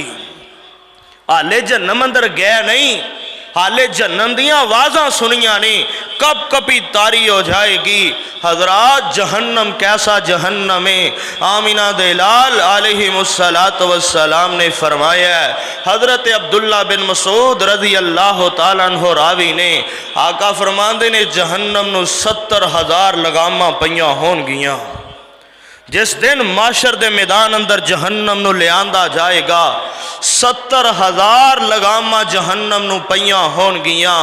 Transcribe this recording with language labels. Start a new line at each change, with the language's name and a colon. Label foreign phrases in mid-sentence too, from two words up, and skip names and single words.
Punjabi: ਹਾਲੇ ਜਹੰਨਮ ਅੰਦਰ ਗਿਆ ਨਹੀਂ, ਹਾਲੇ ਜਹੰਨਮ ਦੀਆਂ ਆਵਾਜ਼ਾਂ ਸੁਣੀਆਂ ਨਹੀਂ, ਕਪ ਕਪੀ ਤਾਰੀ ਹੋ ਜਾਏਗੀ। ਹਜ਼ਰਾਤ, ਜਹੰਨਮ ਕੈਸਾ ਜਹੰਨਮ ਹੈ। ਆਮਿਨਾ ਦੇ ਲਾਲ
Arabic: عليهم الصلاة والسلام
Punjabi: ਨੇ ਫ਼ਰਮਾਇਆ, ਹਜ਼ਰਤ ਅਬਦੁੱਲਾ ਬਿਨ ਮਸਊਦ
Arabic: رضي الله تعالى عنه
Punjabi: ਰਾਵੀ ਨੇ, ਆਕਾ ਫ਼ਰਮਾਂਦੇ ਨੇ ਜਹੰਨਮ ਨੂੰ 70,000 ਲਗਾਮਾਂ ਪਈਆਂ ਹੋਣਗੀਆਂ। ਜਿਸ ਦਿਨ ਮਹਸ਼ਰ ਦੇ ਮੈਦਾਨ ਅੰਦਰ ਜਹੰਨਮ ਨੂੰ ਲਿਆਂਦਾ ਜਾਏਗਾ, 70,000 ਲਗਾਮਾਂ ਜਹੰਨਮ ਨੂੰ ਪਈਆਂ ਹੋਣਗੀਆਂ।